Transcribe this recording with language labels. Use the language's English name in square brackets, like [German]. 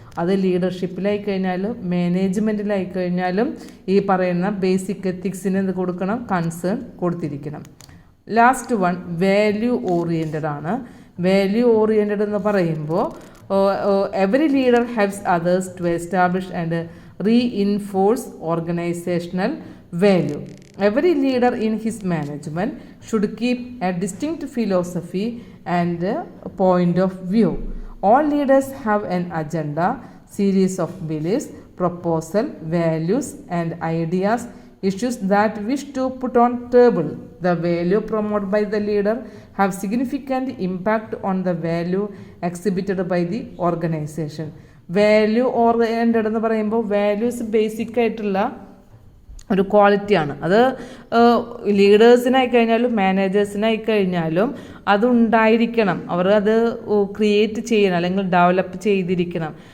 [Malayalam] അത് ലീഡർഷിപ്പിലായി കഴിഞ്ഞാലും മാനേജ്മെൻറ്റിലായി കഴിഞ്ഞാലും ഈ പറയുന്ന ബേസിക് എത്തിക്സിന് എന്ത് കൊടുക്കണം, concern കൊടുത്തിരിക്കണം. [English] Last one value oriented ആണ്. Value oriented [Malayalam] എന്ന് പറയുമ്പോൾ [English] Every leader haves others to establish and reinforce organisational value. Every leader in his management should keep a distinct philosophy and point of view. All leaders have an agenda, series of beliefs, proposal, values and ideas, issues that wish to put on table. The value promoted by the leader have significant impact on the value exhibited by the organization. [Malayalam] Value oriented എന്ന് പറയുമ്പോൾ values basic ആയിട്ടുള്ള ഒരു ക്വാളിറ്റിയാണ്. അത് ലീഡേഴ്സിനായി കഴിഞ്ഞാലും മാനേജേഴ്സിനായി കഴിഞ്ഞാലും അതുണ്ടായിരിക്കണം. അവർ അത് create ചെയ്യണം അല്ലെങ്കിൽ ഡെവലപ്പ് ചെയ്തിരിക്കണം.